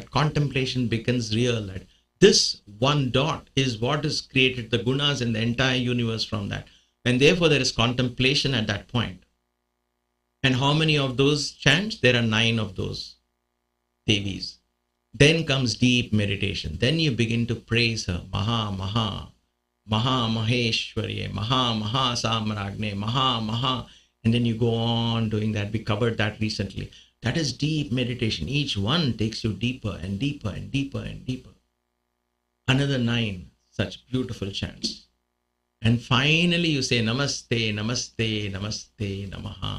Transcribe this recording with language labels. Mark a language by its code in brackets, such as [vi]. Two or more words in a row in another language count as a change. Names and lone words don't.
[en] That contemplation becomes real. That this one dot is what has created the gunas in the entire universe from that. And therefore there is contemplation at that point. And how many of those chants? There are 9 of those Devis. Then comes deep meditation. Then you begin to praise her. [sa] Maha, Maha, Maha Maheshwarye, Maha, Maha Samragne, Maha, Maha. [en] And then you go on doing that. We covered that recently. That is deep meditation. Each one takes you deeper and deeper and deeper and deeper. Another 9 such beautiful chants. And finally you say [sa] Namaste, Namaste, Namaste, Namaha.